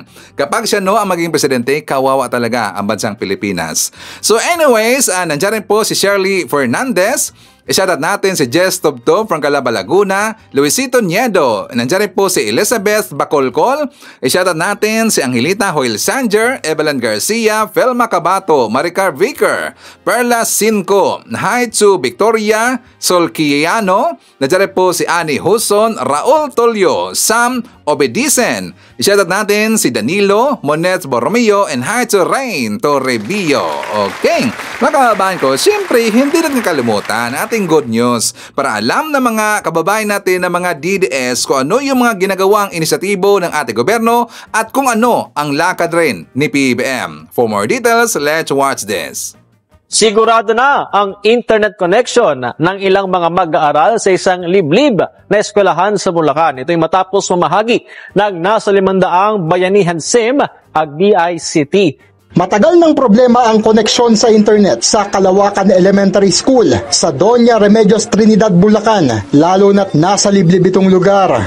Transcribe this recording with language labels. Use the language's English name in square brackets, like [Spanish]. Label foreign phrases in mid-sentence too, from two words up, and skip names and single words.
[Filipino] Kapag siya ang maging presidente, kawawa talaga ang bansang Pilipinas. [English] So anyways, [Filipino] nandiyan rin po si Shirley Fernandez. I-shoutout natin si Jess Tobtob from Calaba, Laguna, Luisito Niedo. Nandiyan rin po si Elizabeth Bacolcol. I-shoutout natin si Angelita Hoyle Sanger, Evelyn Garcia, Felma Cabato, Maricar Vicker, Perla Cinco, [English] hi to [Filipino] Victoria Solquiano. Nandiyan rin po si Annie Huson, Raul Tolio, Sam Obedicen. I-shoutout natin si Danilo Monet Borromeo [English] and hi to [Filipino] Rain Torrebio. Okay, mga kababayan ko, siyempre hindi natin kalimutan ating [English] good news [Filipino] para alam ng mga kababayan natin ng mga DDS kung ano yung mga ginagawang inisyatibo ng ating gobyerno at kung ano ang lakad rin ni PBBM. [English] For more details, let's watch this. [Filipino] Sigurado na ang internet connection ng ilang mga mag-aaral sa isang liblib na eskwelahan sa Bulacan. Ito'y matapos mamahagi ng nasa 500 bayanihan SIM ang DICT. Matagal ng problema ang koneksyon sa internet sa Kalawakan Elementary School sa Doña Remedios Trinidad, Bulacan, lalo na't nasa liblib itong lugar.